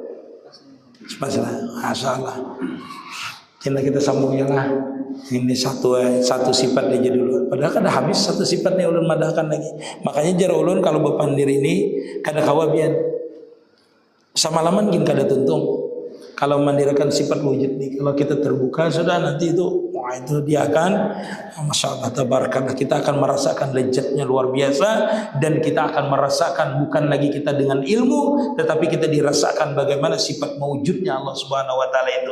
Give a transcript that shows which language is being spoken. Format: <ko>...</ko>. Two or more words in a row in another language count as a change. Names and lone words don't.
<id>Masalah. Kita sambung ya lah. Ini satu sifat aja dulu.</id> <bjn>Padahal kada habis satu sifatnya ulun madahkan lagi. Makanya jar ulun kalau bepandir ini kada kawa pian. Samalaman gin kada tuntung.</bjn> <id>Kalau mandirikan sifat wujud nih, kalau kita terbuka sudah nanti itu, wah itu dia akan,</id> <ar>ما شاء الله تبارك الله,</ar> <id>kita akan merasakan lezatnya luar biasa dan kita akan merasakan bukan lagi kita dengan ilmu, tetapi kita dirasakan bagaimana sifat mewujudnya Allah</id> <ar>سبحانه وتعالى</ar> <id>itu.</id>